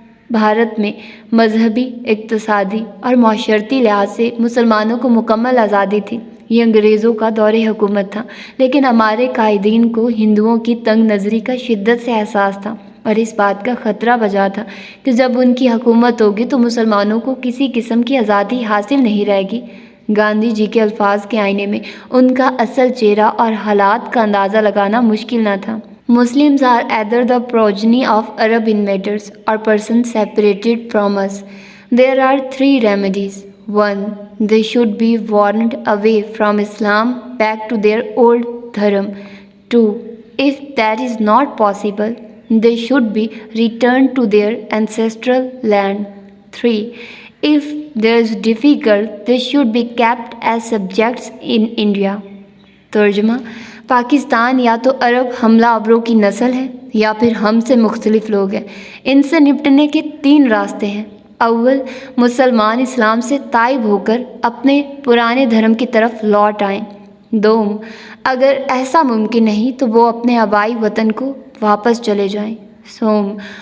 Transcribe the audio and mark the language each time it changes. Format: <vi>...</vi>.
<ur>بھارت میں مذہبی، اقتصادی اور معاشرتی لحاظ سے مسلمانوں کو مکمل آزادی تھی۔ یہ انگریزوں کا دور حکومت تھا، لیکن ہمارے قائدین کو ہندوؤں کی تنگ نظری کا شدت سے احساس تھا، اور اس بات کا خطرہ بجا تھا کہ جب ان کی حکومت ہوگی تو مسلمانوں کو کسی قسم کی آزادی حاصل نہیں رہے گی۔ گاندھی جی کے الفاظ کے آئینے میں ان کا اصل چہرہ اور حالات کا اندازہ لگانا مشکل نہ تھا۔</ur> <en>Muslims are either the progeny of Arab invaders or persons separated from us. There are three remedies. 1. They should be warned away from Islam back to their old dharm. 2. If that is not possible, they should be returned to their ancestral land. 3. If there is difficult, they should be kept as subjects in India.</en> <ur>ترجمہ: پاکستان یا تو عرب حملہ آوروں کی نسل ہے یا پھر ہم سے مختلف لوگ ہیں۔ ان سے نپٹنے کے 3 راستے ہیں۔ اول، مسلمان اسلام سے تائب ہو کر اپنے پرانے دھرم کی طرف لوٹ آئیں۔ دوم، اگر ایسا ممکن نہیں تو وہ اپنے آبائی وطن کو واپس چلے جائیں۔ سوم،</ur>